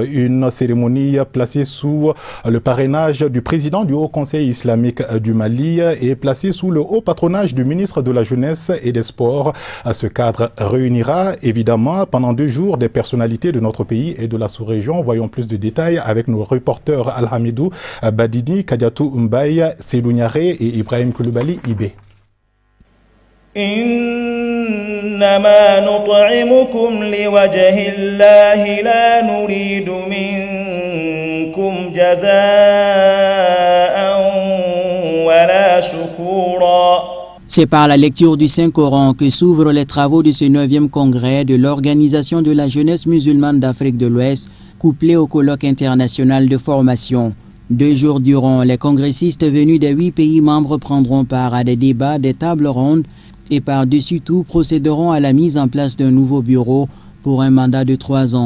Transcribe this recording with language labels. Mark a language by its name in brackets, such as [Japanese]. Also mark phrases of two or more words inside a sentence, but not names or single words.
[French] Une cérémonie placée sous le parrainage du président du Haut Conseil islamique du Mali et placée sous le haut patronage du ministre de la Jeunesse et des Sports. Ce cadre réunira évidemment pendant 2 jours des personnalités de notre pays et de la sous-région. Voyons plus de détails avec nos reporters Alhamidou Badini, Kadiatou Mbaye, Seydou Niaré et Ibrahim Koulibaly Ibé. [Arabic] إنما نطعمكم لوجه الله لا نريد منكم جزاء ولا شكورا. [French] C'est par la lecture du Saint-Coran que s'ouvrent les travaux de ce 9e congrès de l'Organisation de la jeunesse musulmane d'Afrique de l'Ouest, couplé au colloque international de formation. 2 jours durant, les congressistes venus des 8 pays membres prendront part à des débats, des tables rondes et par-dessus tout procéderont à la mise en place d'un nouveau bureau pour un mandat de 3 ans.